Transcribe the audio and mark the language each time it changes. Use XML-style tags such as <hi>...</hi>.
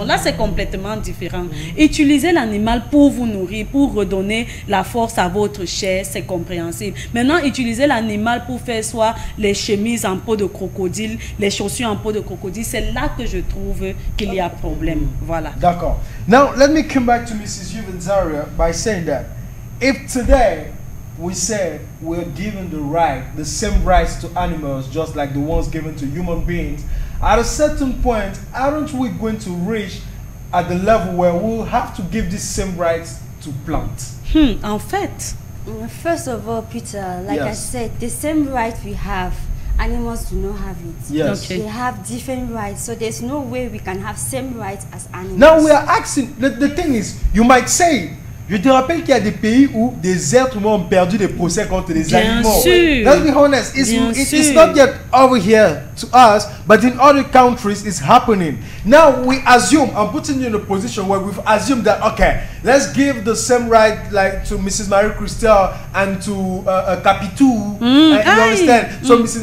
<fr>Là, c'est complètement différent. Utilisez l'animal pour vous nourrir, pour redonner la force à votre chair, c'est compréhensible. Maintenant, utilisez l'animal pour faire soit les chemises en peau de crocodile, les chaussures en peau de crocodile. C'est là que je trouve qu'il y a problème. Voilà. D'accord.</fr> <en>Now, let me come back to Mrs. Yuvenzaria by saying that if today we say we're given the same rights to animals, just like the ones given to human beings, at a certain point, aren't we going to reach at the level where we'll have to give these same rights to plants?</en> <fr>En fait,</fr> <en>first of all, Peter, like I said, the same rights we have, animals do not have it. Yes. They have different rights, so there's no way we can have same rights as animals. Now we are asking, the thing is, you might say,</en> <fr>je te rappelle qu'il y a des pays où des êtres humains ont perdu des procès contre des animaux.</fr> <en>Let's be honest, it's not yet over here to us, but in other countries it's happening. Now we assume, I'm putting you in a position where we've assumed that, okay, let's give the same right like to Mrs. Marie-Christelle and to Capitou. You understand? So Mrs.</en>